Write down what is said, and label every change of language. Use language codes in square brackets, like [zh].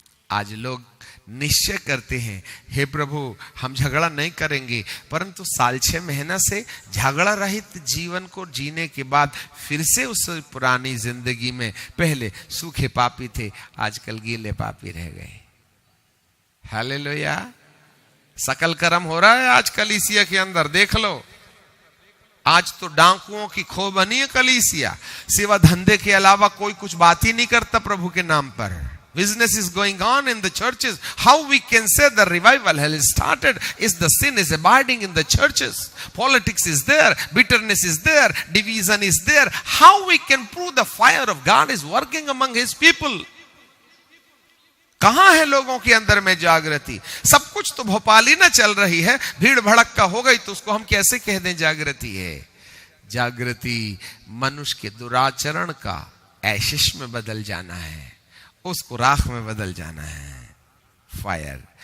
[hi] आज लोग निश्चय करते हैं, हे प्रभु हम झगड़ा नहीं करेंगे, परंतु साल 6 महीना से झगड़ा रहित जीवन को जीने के बाद फिर से उस पुरानी जिंदगी में, पहले सूखे पापी थे, आजकल गीले पापी रह गए। हालेलुया। सकल कर्म हो रहा है आज कलीसिया के अंदर, देख लो। आज तो डाकुओं की खो बनी है कलीसिया। सिवा धंधे के अलावा कोई कुछ बात ही नहीं करता प्रभु के नाम पर। [en] Business is going on in the churches. How we can say the revival has started is the sin is abiding in the churches. Politics is there, bitterness is there, division is there. How we can prove the fire of God is working among His people? [hi] कहां है लोगों के अंदर में जागृति? सब कुछ तो भोपाली ना चल रही है, भीड़ भड़क्का हो गई, तो उसको हम कैसे कह दें जागृति है? जागृति मनुष्य के दुराचरण का ऐशिश में बदल जाना है, उसको राख में बदल जाना है, फायर।